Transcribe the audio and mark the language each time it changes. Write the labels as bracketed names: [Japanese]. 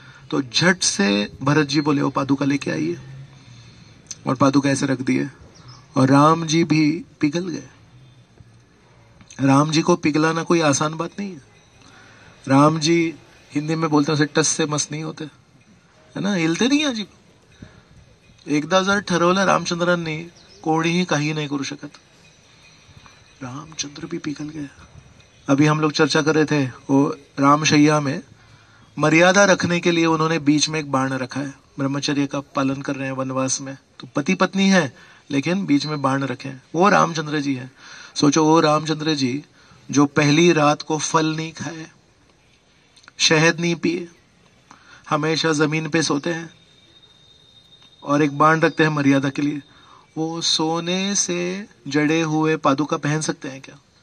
[Hindi] तो झट से भरत जी बोले वो पादुका लेके आइए, और पादुका ऐसे रख दिए। और राम जी भी पिघल गए। राम जी को पिघलाना कोई आसान बात नहीं है। राम जी हिंदी में बोलते हैं टस से मस नहीं होते, है ना, हिलते नहीं अजिब। [Marathi] एकदा जर ठरवलं रामचंद्रांनी, कोणीही काही नाही करू शकत। [Hindi] रामचंद्र भी पिघल गए। अभी हम लोग चर्चा कर रहे थे, वो रामशैया में मर्यादा रखने के लिए उन्होंने बीच में एक बाण रखा है। ब्रह्मचर्य का पालन कर रहे हैं वनवास में, तो पति पत्नी है लेकिन बीच में बाण रखे हैं, वो रामचंद्र जी है। सोचो, वो रामचंद्र जी जो पहली रात को फल नहीं खाए, शहद नहीं पिए, हमेशा जमीन पे सोते हैं और एक बाण रखते हैं मर्यादा के लिए, वो सोने से जड़े हुए पादुका पहन सकते हैं क्या?